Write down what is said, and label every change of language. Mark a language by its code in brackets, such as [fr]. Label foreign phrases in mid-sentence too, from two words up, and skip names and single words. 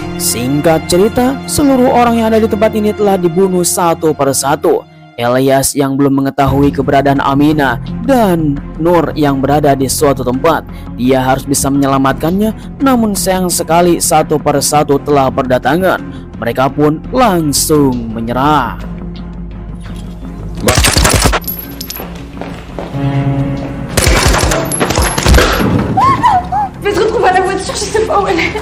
[id] Singkat cerita, seluruh orang yang ada di tempat ini telah dibunuh satu persatu. Elias yang belum mengetahui keberadaan Aminah dan Nur yang berada di suatu tempat. Dia harus bisa menyelamatkannya, namun sayang sekali satu persatu telah berdatangan. Mereka pun langsung menyerah. [fr] Je vais te retrouver à la voiture, je sais pas où elle est.